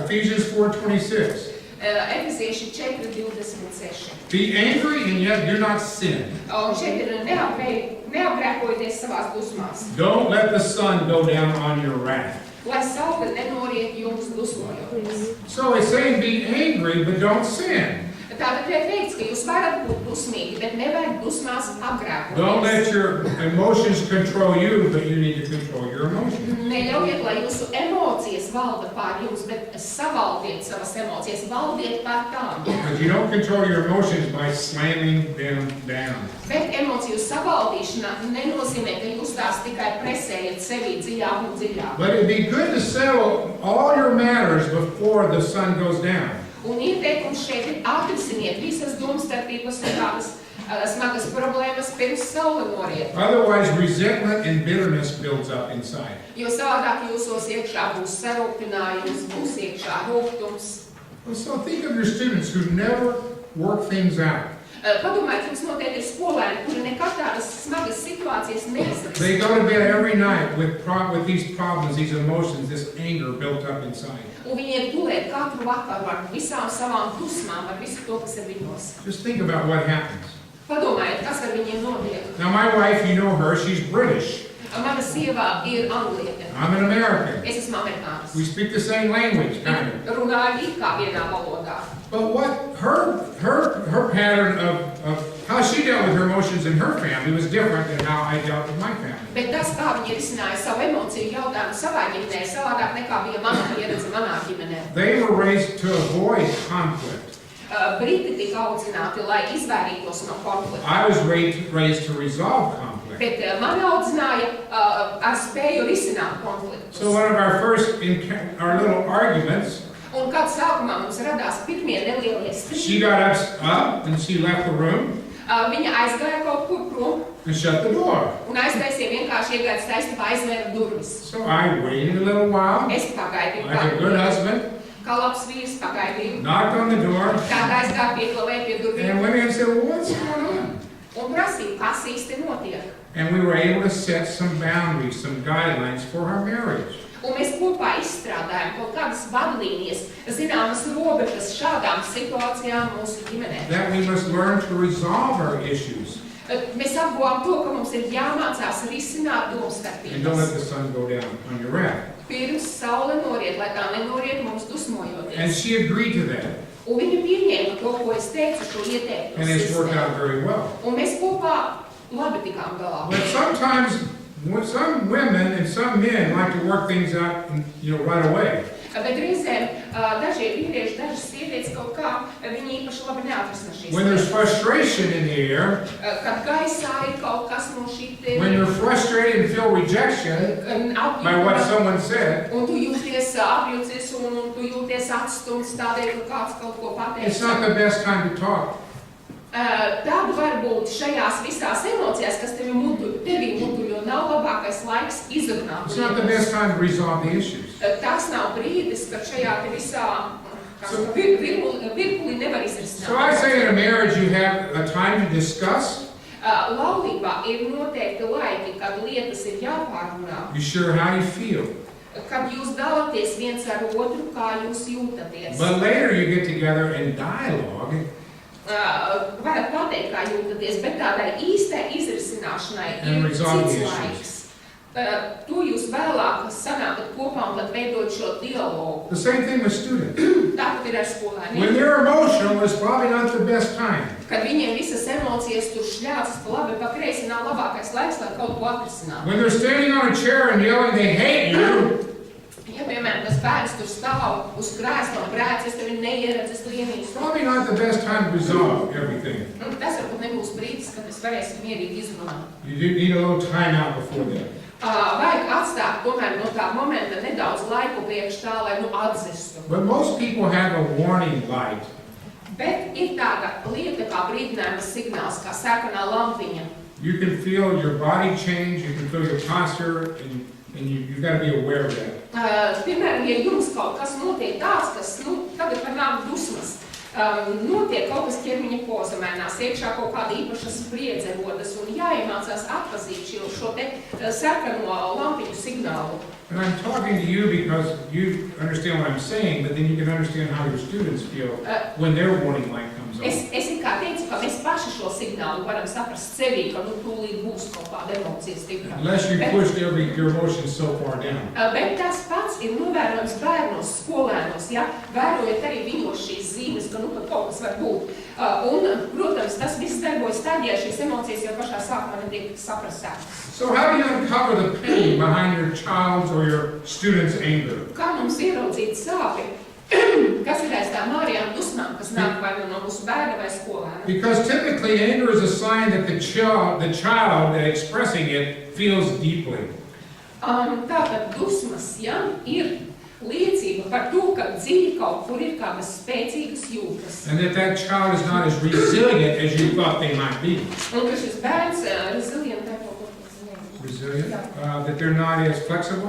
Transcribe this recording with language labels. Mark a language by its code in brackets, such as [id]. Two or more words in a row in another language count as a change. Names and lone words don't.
[en] Ephesians 4:26. [lv] Efezieši 4:26. [en] Be angry and yet do not sin. [lv] Un šeit ir neapgrēkojoties savās dusmās. [en] Don't let the sun go down on your wrath. [lv] Lai saule nenoriet jums dusmojoties. [en] So it's saying be angry, but don't sin. [lv] Tātad tiek teikts, ka jūs varat būt dusmīgi, bet nevajag dusmās [en] Don't let [lv] apgrēkoties. [en] your emotions control you, but you need to control your emotions. [lv] Neļaujiet, lai jūsu emocijas valda pār jums, bet savaldiet savas emocijas, valdiet pār tām. [en] Because you don't control your emotions by slamming them down. [lv] Bet emociju savaldīšana nenozīmē, ka jūs tās tikai presējat sevī dziļāk un dziļāk. [en] But it'd be good to settle all your matters before the sun goes down. [lv] Un ieteikums šeit ir atrisiniet visas domstarpības un tādas smagas problēmas pirms saule noriet. [en] Otherwise, resentment and bitterness builds up inside. [lv] Jo savādāk jūsos iekšā būs sarūktinājums, būs iekšā rūgtums. [en] So think of your students who never work things out. [lv] Padomājiet, jums noteikti ir skolēni, kuri nekad tādas smagas situācijas neizrisina. [en] They go to bed every night with these problems, these emotions, this anger built up inside. [lv] Un viņi iet gulēt katru vakaru ar visām savām dusmām, ar visu to, kas ir viņos. [en] Just think about what happens. [lv] Padomājiet, kas ar viņiem notiek. [en] Now my wife, you know her, she's British. [lv] Mana sieva ir angliete. [en] I'm an American. [lv] Es esmu amerikānis. [en] We speak the same language, kind of. [lv] Runāju it kā vienā valodā. [en] But what her pattern of how she dealt with her emotions in her family was different than how I dealt with my family. [lv] Bet tas, kā viņi risināja savu emociju jautājumu savā ģimenē, savādāk nekā bija mana pieredze manā ģimenē. [en] They were raised to avoid conflict. [lv] Briti tika audzināti, lai izvairītos no konflikta. [en] I was raised to resolve conflict. [lv] Bet mani audzināja ar spēju risināt konfliktus. [en] So one of our little arguments, [lv] Un kad sākumā mums radās pirmie nelielie [en] she [lv] strīdi, [en] got up and she left the room [lv] viņa aizgāja kaut kur prom [en] and shut the door. [lv] un aiztaisīja vienkārši iegājas taisnībā aizvēra durvis. [en] So I waited a little while, [lv] Es pagaidīju, [en] like a good husband, [lv] kā labs vīrs pagaidīju. [en] knocked on the door, [lv] Tāda aizgāja pieklavēja pie durvīm [en] and went in and said, well, what's going on? [lv] un prasīja, kas īsti notiek. [en] And we were able to set some boundaries, some guidelines for our marriage. [lv] Un mēs kopā izstrādājam kaut kādas vadlīnijas, zināmas robežas šādām situācijām mūsu ģimenē. [en] That we must learn to resolve our issues [lv] Mēs apguvām to, ka mums ir jāmācās risināt [en] and don't let [lv] domstarpības. [en] the sun go down on your wrath. [lv] Pirms saule noriet, lai tā nenoriet mums [en] And [lv] dusmojoties. [en] she agreed to that, [lv] Un viņa pieņēma to, ko es teicu, šo ieteikumu [en] and it's worked [lv] sistēmu. [en] out very well. [lv] Un mēs kopā labi tikām galā. [en] But sometimes, some women and some men like to work things out, right away. [lv] Bet reizēm dažie vīrieši, dažas sievietes kaut kā, viņi īpaši labi neatrisina šīs [en] When there's [lv] lietas. [en] frustration in the air, [lv] Kad gaisā ir kaut kas no šī [en] when you're frustrated and feel rejection by what someone said, [lv] un tu jūties apjūcies un tu jūties atstumts tādēļ, ka kāds kaut ko [en] it's [lv] pateica. [en] not the best time to talk. [lv] Tad varbūt šajās visās emocijās, kas tevī mutuļo, nav labākais laiks izrunāt. [en] It's not the best time to resolve the issues. [lv] Tas nav brīdis, kad šajā te visā [en] So- [lv] virpulī nevar izrisināt. [en] So I say in a marriage you have a time to discuss. [lv] Laulībā ir noteikti laiki, kad lietas ir jāpārunā, [en] You share how you feel. [lv] kad jūs dalāties viens ar otru, kā jūs jūtaties. [en] But later you get together and dialogue. [lv] Varat pateikt, kā jūtaties, bet tādai īstai izrisināšanai [en] And [lv] ir [en] resolve the [lv] cits [en] issues. [lv] laiks. To jūs vēlāk sanākat kopā un tad veidot šo dialogu. [en] The same thing with students. [lv] Tāpat ir ar [en] When [lv] skolēniem. [en] they're emotional, it's probably not the best time. [lv] Kad viņiem visas emocijas tur šļācas pa labi, pa kreisi nav labākais laiks, lai kaut ko atrisinātu. [en] When they're standing on a chair and yelling they hate you, [lv] Ja, piemēram, tas bērns tur stāv uz krēsla un brēc, es tevi neieredzu, es lienīšu. [en] it's probably not the best time to resolve everything. [lv] Tas varbūt nebūs brīdis, kad mēs varēsim mierīgi izrunāt. [en] You do need a little time out before that. [lv] Vajag atstāt tomēr no tā momenta nedaudz laiku priekš tā, lai atzistu. [en] But most people have a warning light. [lv] Bet ir tāda lieta kā brīdinājuma signāls, kā sarkanā lampiņa. [en] You can feel your body change, you can feel your posture, and you've got to be aware of that. [lv] Piemēram, ja jums kaut kas notiek tāds, kas, tagad var nākt dusmas, notiek kaut kas ķermeņa poza mainās, iekšā kaut kāda īpaša spriedze rodas un jāiemācās atpazīt šo te sarkano lampiņu signālu. [en] And I'm talking to you because you understand what I'm saying, but then you can understand how your students feel when their warning light comes on. [lv] Es kā teicu, ka mēs paši šo signālu varam saprast sevī, ka tūlīt būs kaut kāda emocija stipra. [en] Unless you pushed your emotions so far down. [lv] Bet tas pats ir novērojams bērnos, skolēnos, ja? Vērojot arī viņos šīs zīmes, ka pat kaut kas var būt. Un, protams, tas viss darbojas tad, ja šīs emocijas jau pašā sākumā netiek saprastās. [en] So how do you uncover the pain behind your child's or your student's anger? [lv] Kā mums ieraudzīt sāpi, kas ir aiz tām ārējām dusmām, kas nāk vai no mūsu bērna vai skolēna? [en] Because typically anger is a sign that the child expressing it feels deeply. [lv] Tātad dusmas, ja, ir liecība par to, ka dziļi kaut kur ir kādas spēcīgas jūtas. [en] And that child is not as resilient as you thought they might be. [lv] Un ka šis bērns resilient, [en] Resilient? That they're not as flexible?